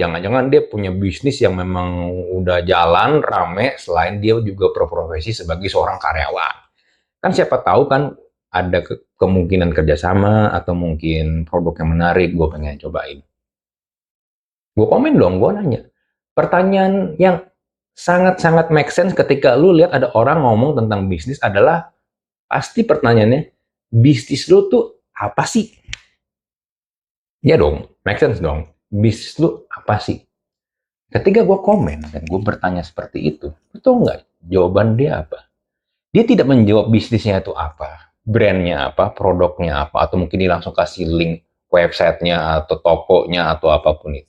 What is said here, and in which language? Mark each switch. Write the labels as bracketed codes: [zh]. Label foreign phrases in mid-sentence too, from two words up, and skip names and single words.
[id] Jangan-jangan dia punya bisnis yang memang udah jalan, rame, selain dia juga berprofesi sebagai seorang karyawan. Kan siapa tahu kan ada kemungkinan kerjasama atau mungkin produk yang menarik, gue pengen cobain. Gue komen dong, gue nanya. Pertanyaan yang sangat-sangat [en] make sense [id] ketika lu lihat ada orang ngomong tentang bisnis adalah pasti pertanyaannya, bisnis lu tuh apa sih? Ya dong, [en] make sense [id] dong. Bisnis lu apa sih? Ketika gue komen dan gue bertanya seperti itu, betul nggak jawaban dia apa? Dia tidak menjawab bisnisnya itu apa, brandnya apa, produknya apa, atau mungkin dia langsung kasih [en] link websitenya [id] atau tokonya atau apapun itu.